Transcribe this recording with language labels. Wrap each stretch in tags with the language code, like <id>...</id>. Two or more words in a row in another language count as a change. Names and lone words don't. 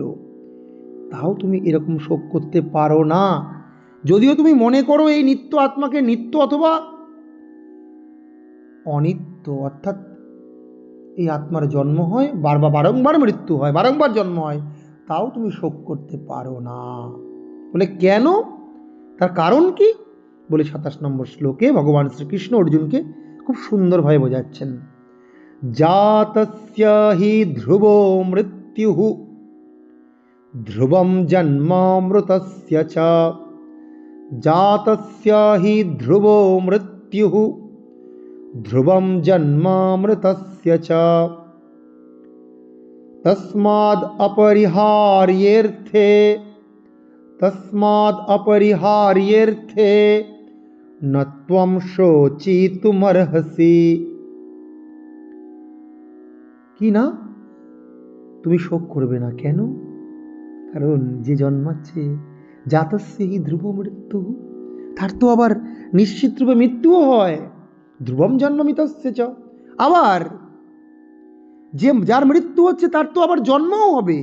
<bn>তাও তুমি এরকম শোক করতে পারো না, যদিও তুমি মনে করো এই নিত্য আত্মাকে নিত্য অথবা অনিত্য, অর্থাৎ এই আত্মার জন্ম হয় বারংবার মৃত্যু হয়, বারংবার জন্ম হয়, তাও তুমি শোক করতে পারো না। বলে কেন, তার কারণ কি? বলে 27 নম্বর শ্লোকে ভগবান শ্রীকৃষ্ণ অর্জুনকে খুব সুন্দরভাবে বোঝাচ্ছেন।</bn> <sa>জাতস্য হি ধ্রুবো মৃত্যুঃ ध्रुवं जन्मामृतस्य च जातस्य हि ध्रुवो मृत्युः ध्रुवं जन्मामृतस्य च तस्माद् अपरिहार्येऽर्थे न त्वं शोचितुमर्हसि।</sa> <bn>কি না, তুমি শোক করবে না কেন? কারণ যে জন্মাচ্ছে</bn> <sa>জাতস্য হি ধ্রুব মৃত্যু,</sa> <bn>তার তো আবার নিশ্চিত রূপে মৃত্যুও হয়।</bn> <sa>ধ্রুবম জন্মমিতস্য চ,</sa> <bn>আবার যে যার মৃত্যু হচ্ছে তার তো আবার জন্মও হবে।</bn>